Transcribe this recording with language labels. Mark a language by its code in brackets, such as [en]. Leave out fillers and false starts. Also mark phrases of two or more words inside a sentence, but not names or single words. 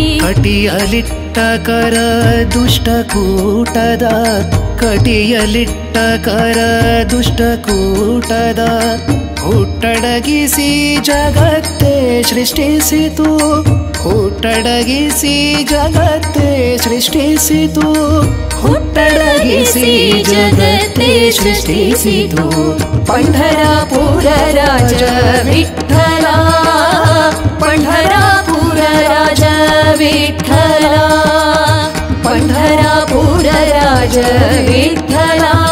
[kn] ಕಟಿಯಲಿಟ್ಟ ಕರ ದುಷ್ಟಕೂಟದ ಕಟಿಯಲಿಟ್ಟ ಕರ ದುಷ್ಟಕೂಟದ ಹುಟ್ಟಡಗಿಸಿ ಜಗತ್ತೇ ಸೃಷ್ಟಿಸಿತು ಹುಟ್ಟಡಗಿಸಿ ಜಗತ್ತೇ ಸೃಷ್ಟಿಸಿತು ಹುಟ್ಟಡಗಿಸಿ ಜಗತ್ತೇ ಸೃಷ್ಟಿಸಿತು [mr] पंढरापूर राज विठ्ठला पंढरापूर राज विठ्ठला पंढरापूर राज विठ्ठला